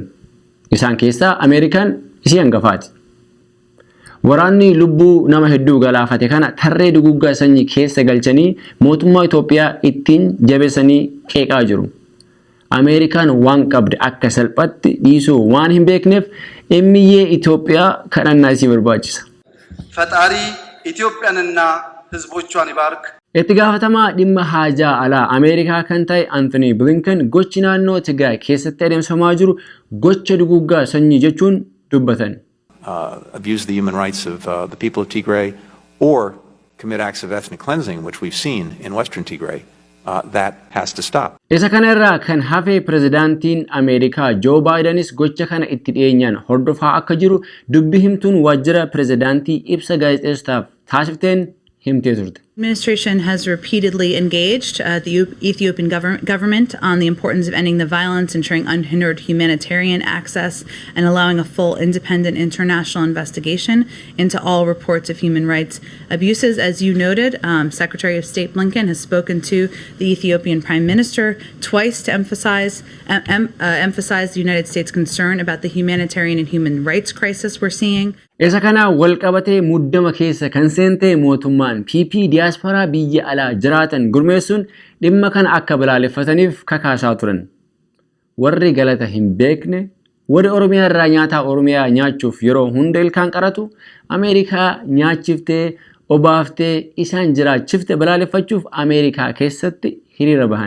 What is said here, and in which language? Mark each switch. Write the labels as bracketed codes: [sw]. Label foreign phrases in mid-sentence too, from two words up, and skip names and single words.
[om] Isaan keessaa Ameerikaan isii hangafaati. Waraanni lubbuu nama hedduu galaafate kana tarree duguuggaa sanyii keessa galchanii mootummaa Itoophiyaa ittiin jabeessanii qeeqaa jiru. Ameerikaan waan qabde akka salphatti dhiisuu waan hin beekneef immiyyee Itoophiyaa kadhannaa isii barbaachisa. [am] Fataarii Itoophiyaanና ህዝቦቿን ይባርክ. [om] Itti gaafatamaa dhimma haajaa alaa Ameerikaa kan ta'e Anthony Blinken gochi naannoo Tigraay keessatti adeemsifamaa jiru gocha duguuggaa sanyii jechuun dubbatan. [en] Abuse the human rights of the people of Tigray or commit acts of ethnic cleansing, which we've seen in Western Tigray, that has to stop. [om] Isa kanarraa kan hafe pirezidaantiin Ameerikaa Joe Bidenis gocha kana itti dhiyeenyaan hordofaa akka jiru dubbi himtuun waajjira pirezidaantii ibsa gaazexeessitaaf taasifteen himtee turte. [en] Administration has repeatedly engaged the Ethiopian government on the importance of ending the violence, ensuring unhindered humanitarian access, and allowing a full, independent international investigation into all reports of human rights abuses. As you noted, Secretary of State Blinken has spoken to the Ethiopian Prime Minister twice to emphasize the United States' concern about the humanitarian and human rights crisis we're seeing. [om] Isa kana wal qabatee muddama keessa kan seente mootummaan PP diaspora biyya alaa jiraatan gurmeessuun dhimma kana akka balaaleffataniif kakaasaa turan. Warri galata hin beekne warri Oromiyaa irraa nyaata Oromiyaa nyaachuuf yeroo hunda ilkaan qaratu Ameerikaa nyaachiftee obaaftee isaan jiraachifte balaaleffachuuf Ameerikaa keessatti hiriira bahan.